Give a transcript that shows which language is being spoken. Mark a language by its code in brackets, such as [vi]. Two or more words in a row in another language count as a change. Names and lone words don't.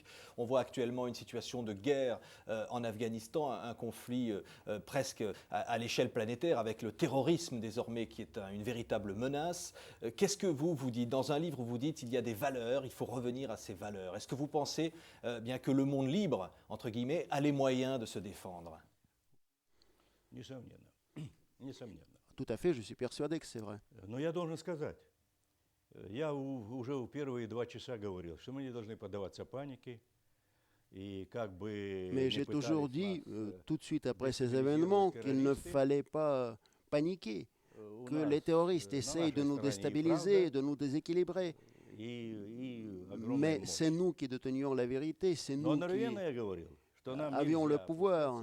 [fr] On voit actuellement une situation de guerre en Afghanistan, un conflit presque à l'échelle planétaire avec le terrorisme désormais qui est une véritable menace. Qu'est-ce que vous dites? Dans un livre, vous dites qu'il y a des valeurs, il faut revenir à ces valeurs. Est-ce que vous pensez bien que le monde libre, entre guillemets, a les moyens de se défendre? Tout à fait, je suis persuadé que c'est vrai. [ru] Но я должен сказать, я уже в первые 2 часа говорил, что мы не должны поддаваться панике. [fr] Mais j'ai toujours dit, tout de suite après ces événements, qu'il ne fallait pas paniquer, que les terroristes essayent de nous déstabiliser, de nous déséquilibrer. Mais c'est nous qui détenions la vérité, c'est nous qui avions le pouvoir.